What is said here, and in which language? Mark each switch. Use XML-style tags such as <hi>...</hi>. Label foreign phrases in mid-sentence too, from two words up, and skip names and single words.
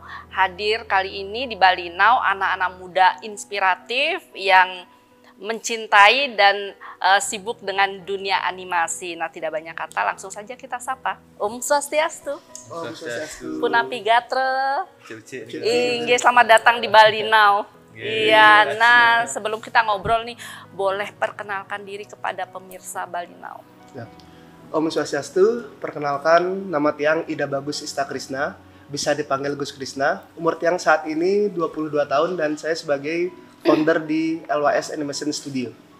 <id>Hadir kali ini di Bali Now anak-anak muda inspiratif yang mencintai dan sibuk dengan dunia animasi. Nah, tidak banyak kata, langsung saja kita sapa.</id> <ban>Om Swastiastu. Om Swastiastu. Punapi Gatre.</ban> <id>Inggih, selamat datang di Bali Now. Iya, nah sebelum kita ngobrol nih, boleh perkenalkan diri kepada pemirsa Bali Now. Ya.</id> <ban>Om Swastiastu,</ban> <id>perkenalkan nama Tiang Ida Bagus Ista Krisna, bisa dipanggil Gus Krisna. Umur Tiang saat ini 22 tahun dan saya sebagai founder di LYS Animation Studio.</id>